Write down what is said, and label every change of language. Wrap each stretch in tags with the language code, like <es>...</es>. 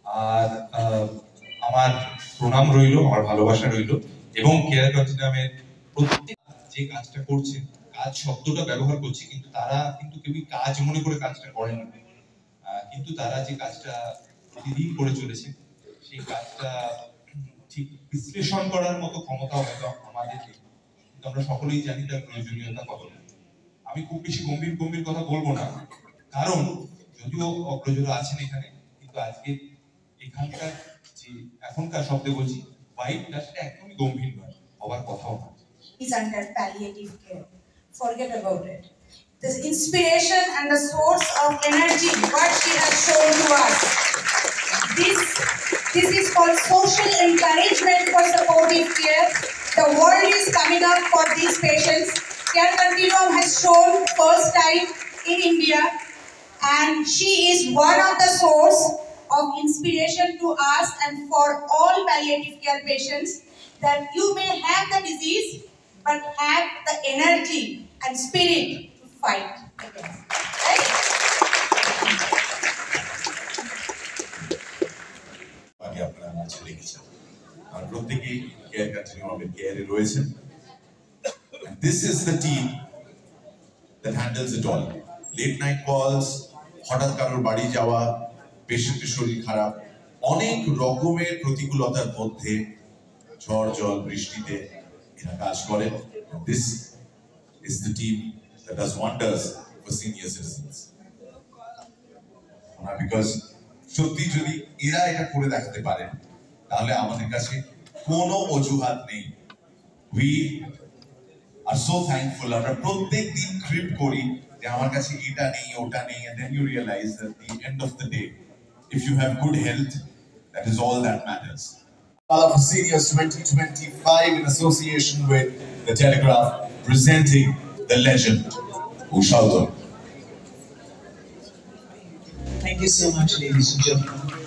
<bn>আর আমার প্রণাম রইল, আমার ভালোবাসা রইল, এবং কেয়ার কন্টিনিউমের প্রত্যেক যে কাজটা করছেন, কাজ শব্দটা ব্যবহার করছি, কিন্তু তারা কিন্তু কেউই কাজ মনে করে কাজটা করেন না, কিন্তু তারা যে কাজটা প্রতিদিন করে চলেছে সেই কাজটা ঠিক বিশ্লেষণ করার মতো ক্ষমতা হয়তো আমাদের নেই, কিন্তু আমরা সকলেই জানি তার প্রয়োজনীয়তা কতটা। আমি খুব বেশি গম্ভীর কথা বলবো না, কারণ যদিও অগ্রজরা আছেন এখানে, কিন্তু আজকে এখানকার যে এখনকার শব্দে বলছি ভাইবটা সেটা একদমই গম্ভীর নয়, হবার কথাও না।</bn> <en>Is under palliative care. Forget about it. The inspiration and the source of energy what she has shown to us. This is called social encouragement for supportive care. The world is coming up for these patients. Care Continuum has shown first time in India, and she is one of the source of inspiration to us and for all palliative care patients, that you may have the disease but have the energy and spirit to fight against. Right?</en> <bn>আগে আপনারা নাচে দেখেছেন, আর প্রত্যেকেই care কন্টিনিউমের কেয়ারে রয়েছেন।</bn> <en>This is the team that handles it all. Late night calls,</en> <bn>হঠাৎ কারোর বাড়ি যাওয়া, পেশেন্টের শরীর খারাপ, অনেক রকমের প্রতিকূলতার মধ্যে ঝড় জল বৃষ্টিতে এরা কাজ করেন।</bn> <en>This is the team that does wonders for senior citizens.</en> <bn>Because সত্যি যদি এরা এটা করে দেখাতে পারেন তাহলে আমাদের কাছে কোনো অজুহাত নেই।</bn> <en>We are so thankful.</en> <bn>আমরা প্রত্যেক দিন ক্রিপ করি যে আমার কাছে এটা নেই ওটা নেই,</bn> <en>and then you realize that at the end of the day if you have good health, that is all that matters. Gala for Seniors 2025 in association with The Telegraph, presenting the legend, Usha Udar. Thank you so much, ladies and gentlemen.</en>